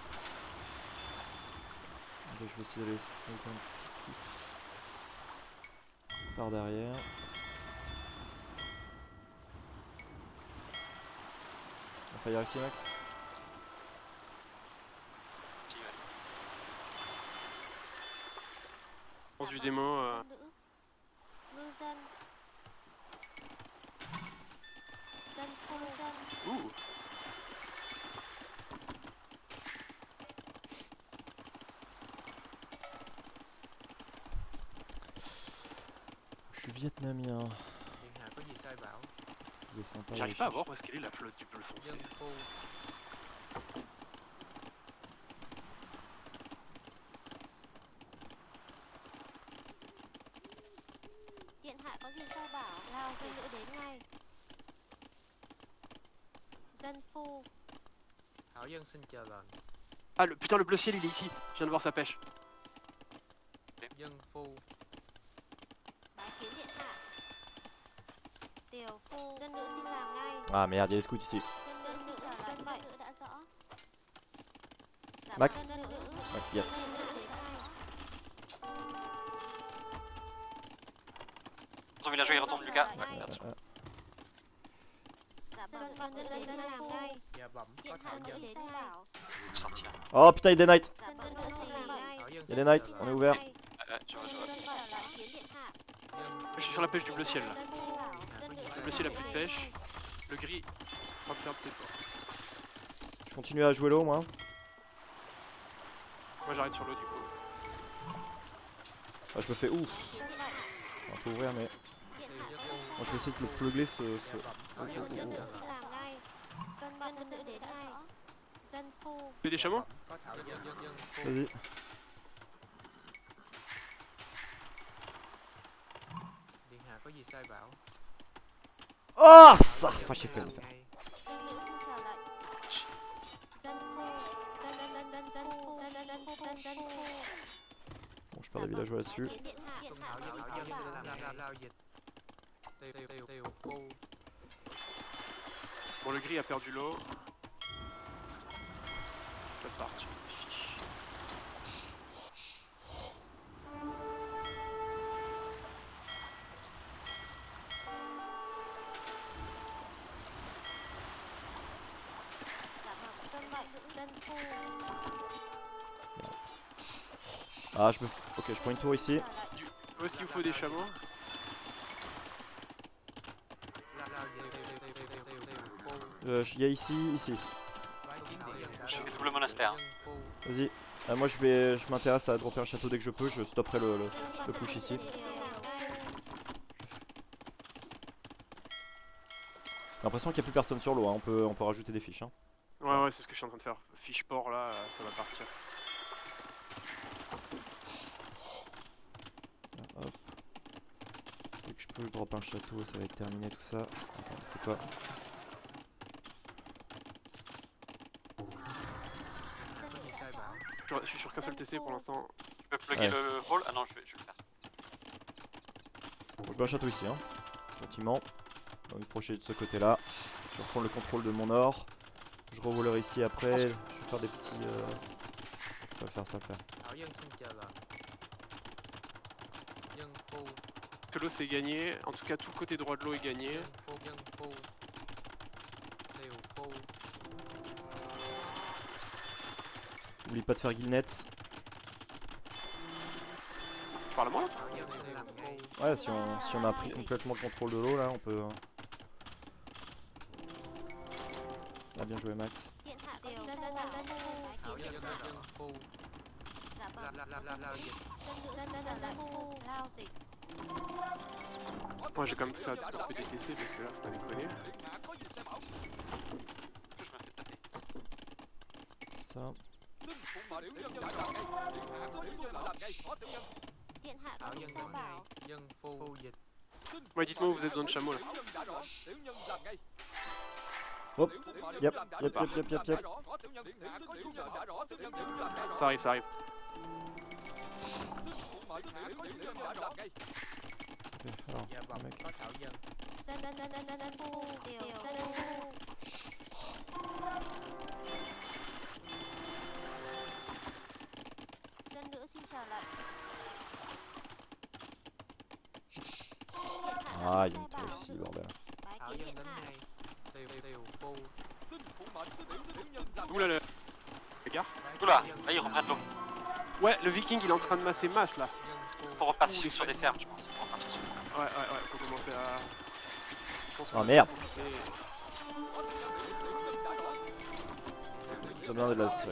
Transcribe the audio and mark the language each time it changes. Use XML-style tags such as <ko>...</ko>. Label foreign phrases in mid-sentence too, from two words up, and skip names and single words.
<fr>Ok, je vais essayer d'aller sniper un petit coup. Par derrière. On va fire ici Max. Si, ouais. Pense du démo.</fr> <vi>Ngư dân. Dân phu dân. Ouh.</vi> <fr>Je suis vietnamien.</fr> <vi>điện hạ có gì sai bảo</vi> <fr>Il est sympa. J'arrive pas à voir où est-ce qu'elle est la flotte du bleu foncé.</fr> <vi>dân phu Điện hạ có gì sai bảo lao dân nữ đến ngay. Dân phu. hảo dân xin chờ lệnh</vi> <fr>Ah le putain le bleu ciel il est ici. Je viens de voir sa pêche.</fr> <vi>dân phu Bái kiến điện hạ. Tiểu phu. Dân nữ xin làm ngay.</vi> <fr>Ah merde, il y a des scouts ici.</fr> <vi>Dân nữ trở lại. Dân nữ đã rõ. Dạ Max. vâng, dân nữ.</vi> <fr>Ouais, yes.</fr> <vi>Dân nữ đến ngay.</vi> <fr>Ton villageois il retombe Lucas.</fr> <vi>Dạ</vi> <fr>Ouais,</fr> <vi>vâng,</vi> <fr>attention.</fr> <vi>Dạ vâng, dân nữ xin làm ngay. và bẩm có Điện hạ thảo có dân gì sai bảo.</vi> <fr>Sortir. Oh putain, il y a des knights.</fr> <vi>Dạ vâng, dân nữ xin làm ngay. hảo dân</vi> <fr>Il y a</fr> <vi>xin</vi> <fr>des</fr> <vi>chờ</vi> <fr>knights,</fr> <vi>lệnh</vi> <fr>on est ouvert. Ouais, tu vois, je vois.</fr> <vi>Dân nữ trở lại kiến điện hạ.</vi> <fr>Je suis sur la pêche du bleu ciel là.</fr> <vi>Dân phu bảo. Dân nữ</vi> <fr>Le</fr> <vi>xin</vi> <fr>bleu ciel a</fr> <vi>làm</vi> <fr>plus de</fr> <vi>ngay.</vi> <fr>pêche. Le gris en train de perdre ses ports. Je continue à jouer l'eau moi. Moi j'arrête sur l'eau du coup. Ah, je me fais ouf. On peut ouvrir mais.</fr> <vi>Điện Điều hạ dân có phu gì</vi> <fr>Moi je vais essayer de le plugler ce.</fr> <vi>và bẩm hảo dân xin Dân nữ chờ xin lệnh làm ngay. Cơn bão dân nữ đến ngay. Dân phu.</vi> <fr>Fais des</fr> <vi>và</vi> <fr>chameaux.</fr> <vi>bẩm có thảo dân phu</vi> <fr>Vas-y.</fr> <vi>điện hạ có gì sai bảo</vi> <fr>Oh ça.</fr> <vi>hảo dân</vi> <fr>Enfin j'ai</fr> <vi>xin</vi> <fr>fait le</fr> <vi>làm</vi> <fr>faire.</fr> <vi>ngay Dân nữ xin chờ lệnh. Dân phu. Dân phu. Dân phu.</vi> <fr>Bon, je perds des villageois là-dessus.</fr> <vi>Bái kiến điện hạ. Điện tuân hạ hảo có dân gì hảo sai dân xin bảo. làm lao dịch tiêu phu</vi> <fr>Bon le gris a perdu l'eau. Ça part sur les fiches. Dạ vâng, tuân mệnh. Dân phu. Ah je me. Ok, je prends une tour ici. Où est-ce qu'il vous faut des chameaux?</fr> <vi>lao dịch tiêu phu</vi> <fr>Il y a ici, ici.</fr> <vi>bái kiến điện hạ</vi> <fr>Je fais double monastère.</fr> <vi>dân phu</vi> <fr>Vas-y. Moi je m'intéresse à dropper un château dès que je peux. Je stopperai le push ici. J'ai l'impression qu'il n'y a plus personne sur l'eau. Hein. On peut rajouter des fiches. Hein. Ouais c'est ce que je suis en train de faire. Fiche port là, ça va partir. Hop. Dès que je peux, je drop un château. Ça va être terminé tout ça. Attends, c'est quoi?</fr> <vi>điện hạ có gì sai bảo</vi> <fr>Je suis sur qu'un seul TC pour l'instant. Tu peux plugger Ouais. le hall? Ah non, je vais le faire. Bon, je mets un château ici. Hein. Gentiment. On va me projeter de ce côté-là. Je vais reprendre le contrôle de mon or. Je revolerai ici après. Je vais faire des petits. Ça va le faire, ça va le faire.</fr> <vi>hảo dân xin chờ lệnh dân phu</vi> <fr>Que l'eau c'est gagné. En tout cas tout le côté droit de l'eau est gagné.</fr> <vi>dân phu tiêu phu</vi> <fr>N'oublie pas de faire guilnet. Tu parles à moi là?</fr> <vi>Thảo Dân xin làm ngay.</vi> <fr>Ouais, si on a pris complètement le contrôle de l'eau là, on peut. Ah, bien joué Max.</fr> <vi>Điện hạ có dân dân dân dân Thảo kiến Dân điện hạ Dân Phu. dạ vâng Lao dịch. dân dân lao dịch</vi> <fr>Moi j'ai quand même fait ça un peu DTC parce que là faut pas déconner. Je me fais taper. Ça.</fr> <vi>điện hạ có Thảo gì Dân sao Dân bảo ngay. Dân Phu. Phu dịch.</vi> <fr>Ouais, dites-moi où vous avez besoin de chameaux là. Hop. Yep. Ça arrive, ça arrive. Ok, alors,</fr> <vi>Dạ vâng,</vi> <fr>mec.</fr> <vi>có Thảo Dân. dân phu điều dân phu dân nữ xin trở lại</vi> <fr>Ah, il y a une tour ici, bordel.</fr> <vi>bái Thảo kiến Dân điện đến hạ ngay. Tiều Phu.</vi> <fr>Ouh là là. Regarde. Oula, là ils reprennent l'eau. Ouais, le viking il est en train de masser masse là. Faut repartir sur des fermes, je pense. Faut repartir sur des fermes. Ouais, faut commencer à. Je pense Ah, qu'on merde. va commencer- Ils ont bien de la série.</fr>